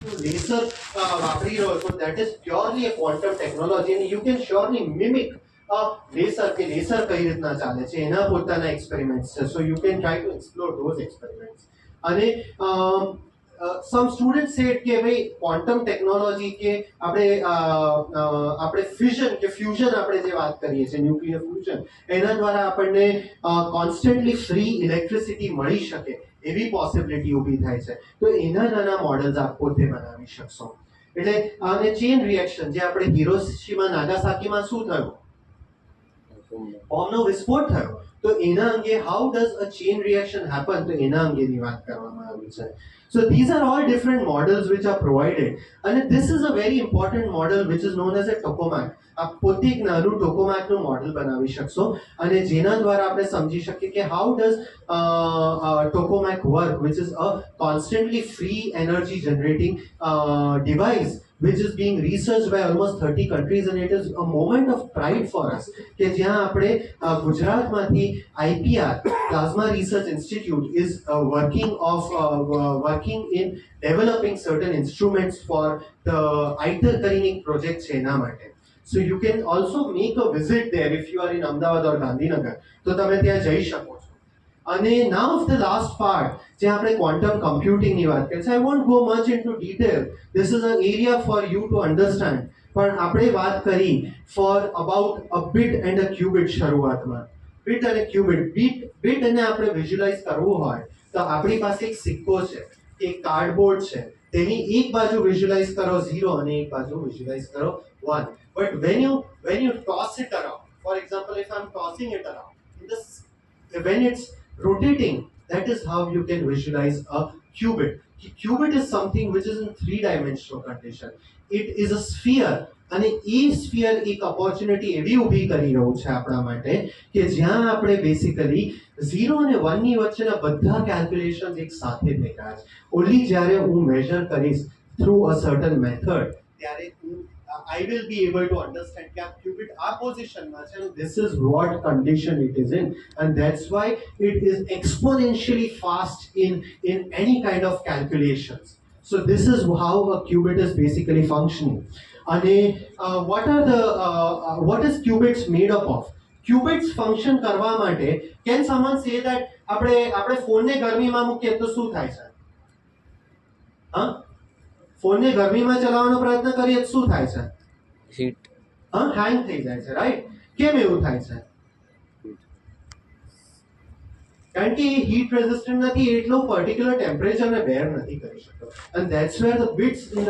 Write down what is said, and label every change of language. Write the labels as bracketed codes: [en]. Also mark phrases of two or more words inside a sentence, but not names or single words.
[gu] લેસર વાપરી રહ્યો છો, [en] that is purely a quantum technology and you can surely mimic [gu] લેસર કે લેસર કઈ રીતના ચાલે છે એના પોતાના એક્સપેરિમેન્ટ્સ છે. [en] so you can try to explore those experiments. [gu] અને [en] some student said [gu] કે ભાઈ [en] quantum technology [gu] કે આપણે ફ્યુઝન કે ફ્યુઝન આપણે જે વાત કરીએ છીએ [en] nuclear fusion, [gu] એના દ્વારા આપણને [en] constantly free electricity [gu] મળી શકે એવી પોસિબિલિટી ઊભી થાય છે. તો એના નાના મોડલ્સ આપ પોતે બનાવી શકશો. એટલે અને [en] chain reaction [gu] જે આપણે હિરોશીમા નાગાસાકીમાં શું થયું, બોમ્બનો વિસ્ફોટ થયો, તો એના અંગે [en] how does a chain reaction happen, [gu] તો એના અંગેની વાત કરવામાં આવી છે. [en] So these are all different models which are provided, and this is a very important model which is known as a tokamak. [gu] આપ પોતે એક નાનું ટોકોમેકનું મોડલ બનાવી શકશો અને જેના દ્વારા આપણે સમજી શકીએ કે [en] how does tokamak work, which is a constantly free energy generating device which is being researched by almost 30 countries, and it is a moment of pride for us [gu] કે જ્યાં આપણે ગુજરાતમાંથી [en] IPR Plasma Research Institute is working in developing certain instruments for the ITER [gu] કરીને એક પ્રોજેક્ટ છે એના માટે. [en] So you can also make a visit there if you are in Ahmedabad or Gandhinagar, [gu] તો તમે ત્યાં જઈ શકો છો. અને [en] now of the last part [gu] જે આપણે [en] quantum computingની [gu] વાત કરીએ, [en] I won't go much into detail, this is an area for you to understand, [gu] પણ આપણે વાત કરી [en] for about a bit and a qubit શરૂઆતમાં. [gu] bit અને qubit, bit એને આપણે વિઝ્યુલાઇઝ કરવું હોય તો આપણી પાસે એક સિક્કો છે, એક કાર્ડબોર્ડ છે, તેની એક બાજુ વિઝ્યુલાઇઝ કરો 0 અને એક બાજુ વિઝ્યુલાઇઝ કરો 1. [en] But when you toss it around, for example, if I'm tossing it around, when it's rotating, that is how you can visualize a qubit. Qubit is something which is in 3-dimensional condition. It is a sphere, [gu] અને એ સ્ફિયર એક ઓપોર્ચ્યુનિટી એવી ઊભી કરી રહ્યું છે આપણા માટે કે જ્યાં આપણે બેસિકલી 0 અને 1 ની વચ્ચેના બધા કેલ્ક્યુલેશન્સ એક સાથે થઈ રહ્યા છે. [en] ઓન્લી [gu] જ્યારે હું મેજર કરીશ [en] through a certain method ત્યારે I will be able to understand [gu] કે આ qubit આ પોઝિશનમાં છે [en] and this is what condition it is in, and that's why it is exponentially fast in any kind of calculations. So this is how a qubit is basically functioning. અને what is qubits made up of? Qubits function [gu] કરવા માટે, [en] can someone say that [gu] આપણે ફોનને ગરમીમાં મૂકીએ તો શું થાય છે? હા, ફોનને ગરમીમાં ચલાવવાનો પ્રયત્ન કરીએ તો શું થાય છે? હીટ હેંગ થઈ જાય છે, રાઈટ? કેમ એવું થાય છે? કારણ કે એ [en] heat resistant [gu] નથી, એટલો [en] particular temperatureને bear [gu] નથી કરી શકતો, [en] and that's where the bits in the